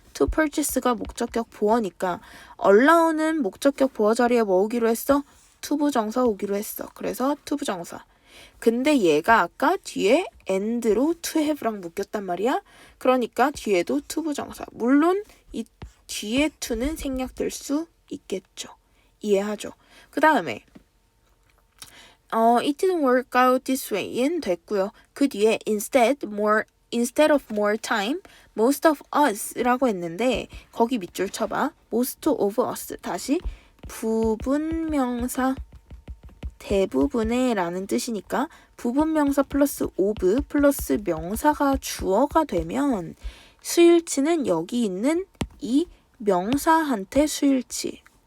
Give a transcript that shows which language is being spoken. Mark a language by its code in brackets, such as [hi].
[ko] to purchase가 목적격 보어니까 allow는 목적격 보어 자리에 뭐 오기로 했어? to 부정사 오기로 했어. 그래서 to 부정사. 근데 얘가 아까 뒤에 and로 to have랑 묶였단 말이야. 그러니까 뒤에도 to 부정사. 물론 이 뒤에 to는 생략될 수 있겠죠. 이해하죠? [en] 그 다음에 it didn't work out this way [ko] 는 됐고요. 그 뒤에 [en] instead of more time, most of us [ko] 라고 했는데 거기 밑줄 쳐봐. most of us 다시 부분명사 대부분의 라는 뜻이니까 부분명사 플러스 of 플러스 명사가 주어가 되면 수일치는 여기 있는 이 명사한테 수일치.